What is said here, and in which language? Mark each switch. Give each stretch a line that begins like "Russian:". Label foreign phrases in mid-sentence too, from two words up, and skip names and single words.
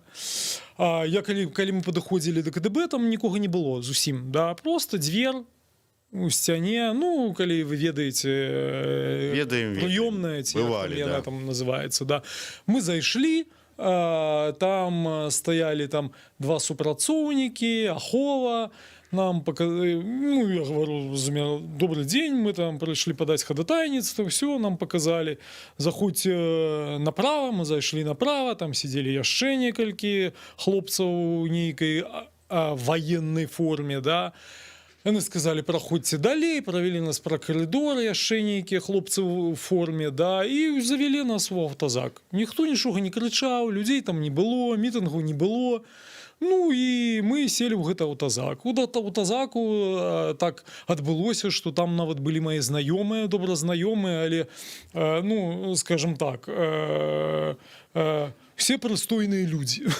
Belarusian: Калі мы падыходзілі да КДБ, там нікога не было зусім, да, просто дзвер у сцяне, ну, калі вы ведаеце, прыёмная, ці яна там называецца, да. Мы зайшлі, там стаялі там два супрацоўнікі, ахова,
Russian: нам показали, ну, я говорю, добрый день, мы там пришли подать ходатайніцтва, все, нам показали, заходьте направо, мы зайшли направо, там сидели
Belarusian: яшчэ некалькі хлопцаў у нейкай
Russian: военной форме, да.
Belarusian: Яны сказали, проходьте далей,
Russian: провели нас про коридор,
Belarusian: яшчэ нейкія хлопцы в форме, да, і завели нас в аўтазак. Ніхто нічога не крычаў, людзей там не было, мітынгу не было. Ну і мы селі ў гэта аўтазак. У аўтазаку так адбылося, што там нават былі мае знаёмыя, добра знаёмыя, але, ну, скажем так, все прыстойныя людзі.